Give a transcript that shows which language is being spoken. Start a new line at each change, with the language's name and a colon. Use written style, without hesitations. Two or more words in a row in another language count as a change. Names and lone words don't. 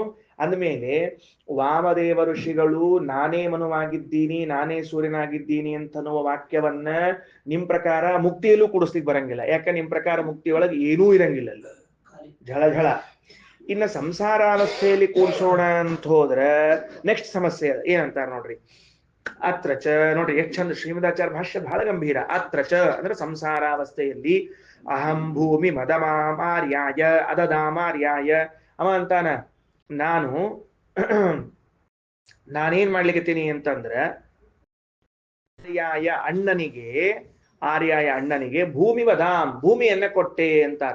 Kannada: ಅಂದ್ಮೇಲೆ ವಾಮದೇವ ಋಷಿಗಳು ನಾನೇ ಮನುವಾಗಿದ್ದೀನಿ ನಾನೇ ಸೂರ್ಯನಾಗಿದ್ದೀನಿ ಅಂತನ್ನುವ ವಾಕ್ಯವನ್ನ ನಿಮ್ ಪ್ರಕಾರ ಮುಕ್ತಿಯಲ್ಲೂ ಕೂಡಿಸ್ಲಿಕ್ಕೆ ಬರಂಗಿಲ್ಲ. ಯಾಕೆ? ನಿಮ್ ಪ್ರಕಾರ ಮುಕ್ತಿಯೊಳಗೆ ಏನೂ ಇರಂಗಿಲ್ಲ, ಝಳ ಝಳ. ಇನ್ನ ಸಂಸಾರಾವಸ್ಥೆಯಲ್ಲಿ ಕೂಡಿಸೋಣ ಅಂತ ಹೋದ್ರೆ ನೆಕ್ಸ್ಟ್ ಸಮಸ್ಯೆ ಏನಂತಾರ ನೋಡ್ರಿ.
Sanskrit: ಅತ್ರ ಚ
Kannada: ನೋಡ್ರಿ ಎಷ್ಟು ಚಂದ ಶ್ರೀಮದಾಚಾರ್ಯ ಭಾಷ್ಯ ಬಹಳ ಗಂಭೀರ.
Sanskrit: ಅತ್ರ ಚ
Kannada: ಅಂದ್ರೆ ಸಂಸಾರಾವಸ್ಥೆಯಲ್ಲಿ
Sanskrit: ಅಹಂ ಭೂಮಿ ಮದಮಾರ್ಯಾಯ ಅದದಾಮಾರ್ಯಾಯ.
Kannada: ಅವ ಅಂತಾನ, ನಾನೇನ್ ಮಾಡ್ಲಿಕ್ಕತ್ತೀನಿ ಅಂತಂದ್ರ ಅಣ್ಣನಿಗೆ ಆರ್ಯಾಯ ಅಣ್ಣನಿಗೆ
Sanskrit: ಭೂಮಿ ವದಾಂ
Kannada: ಭೂಮಿಯನ್ನ ಕೊಟ್ಟೆ ಅಂತಾರ.